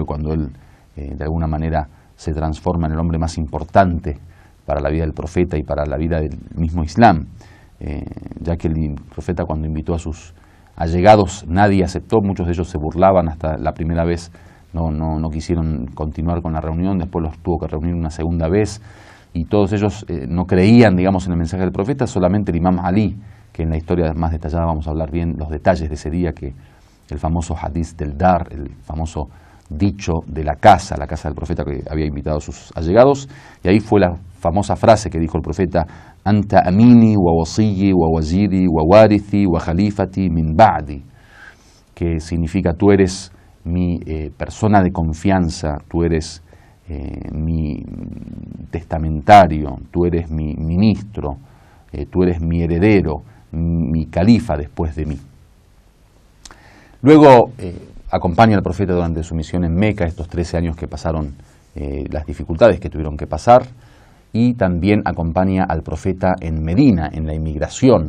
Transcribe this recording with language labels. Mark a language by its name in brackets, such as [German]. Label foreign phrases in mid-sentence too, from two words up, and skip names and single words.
[Spanish] cuando él de alguna manera se transforma en el hombre más importante para la vida del profeta y para la vida del mismo Islam, ya que el profeta, cuando invitó a sus allegados, nadie aceptó, muchos de ellos se burlaban, hasta la primera vez no quisieron continuar con la reunión, después los tuvo que reunir una segunda vez, y todos ellos no creían, digamos, en el mensaje del profeta. Solamente el Imam Ali, que en la historia más detallada vamos a hablar bien los detalles de ese día, que el famoso hadith del Dar, el famoso dicho de la casa del profeta que había invitado a sus allegados, y ahí fue la famosa frase que dijo el profeta: [Arabic] أنت أميني و وصيي و وزيري و وارثي و خليفتي من بعدي, [Spanish] que significa: tú eres mi persona de confianza, tú eres mi testamentario, tú eres mi ministro, tú eres mi heredero, mi califa después de mí. Luego acompaña al profeta durante su misión en Meca, estos 13 años que pasaron, las dificultades que tuvieron que pasar, y también acompaña al profeta en Medina, en la inmigración.